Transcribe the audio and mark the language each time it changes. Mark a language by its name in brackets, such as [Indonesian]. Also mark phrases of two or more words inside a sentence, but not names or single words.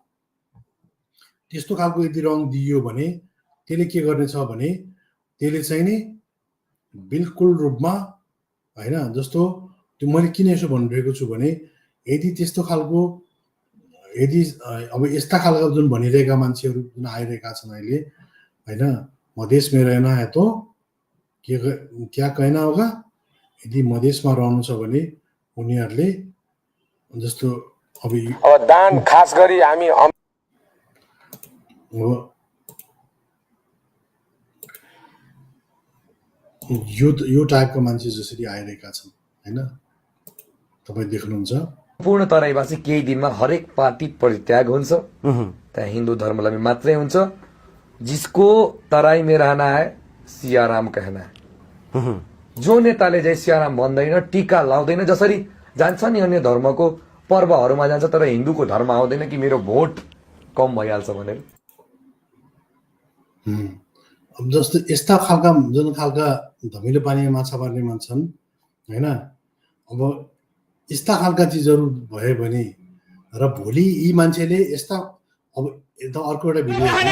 [Nepali] त्यस्तो खालको यदि रङ दिइयो भने त्यसले के गर्नेछ भने त्यसले चाहिँ नि बिल्कुल रूपमा होइन, जस्तो त्यो मैले किन यसो भनिरहेको छु भने यदि त्यस्तो खालको यदि अब यस्ता खालका जुन भनिरहेका मान्छेहरू जुन आइरहेका छन् अहिले होइन, [Hindi] मधेस में रहना है तो क्या कहना होगा, [Nepali] यदि मधेसमा रहनु छ भने उनीहरूले जस्तो अब दान खास गरी हामी यो टाइपका मान्छे जसरी आइरहेका छन् होइन, तपाईँ देख्नुहुन्छ। पूर्ण तराईवासी केही दिनमा हरेक पार्टी परित्याग हुन्छ, त्यहाँ हिन्दू धर्मलम्बी मात्रै हुन्छ। [Hindi] जिसको तराई में रहना है सियाराम कहना है। [Nepali] जो नेताले जय सियाराम भन्दैन, टीका लाउँदैन, जसरी जान्छ नि अन्य धर्मको पर्वहरूमा जान्छ तर हिन्दूको धर्म आउँदैन कि मेरो भोट कम भइहाल्छ भनेर। अब जस्तो यस्ता खालका जुन खालका धमिलो पानीमा माछा मार्ने मान्छन् होइन, अब यस्ता खालका चिजहरू भयो भने र भोलि यी मान्छेले यस्ता अब अर्को एउटा भिडियो